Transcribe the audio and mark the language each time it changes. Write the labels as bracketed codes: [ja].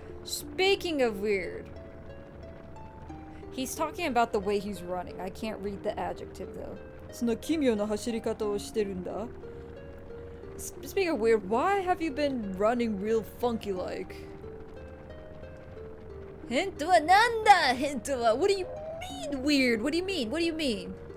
[en] Speaking of weird, he's talking about the way he's running. I can't read the adjective though. [ja] その奇妙な走り方をしてるんだ [en] Speaking of weird, why have you been running real funky like? [ja] 変とはなんだ変とは [en] What do you mean weird? What do you mean? What do you mean?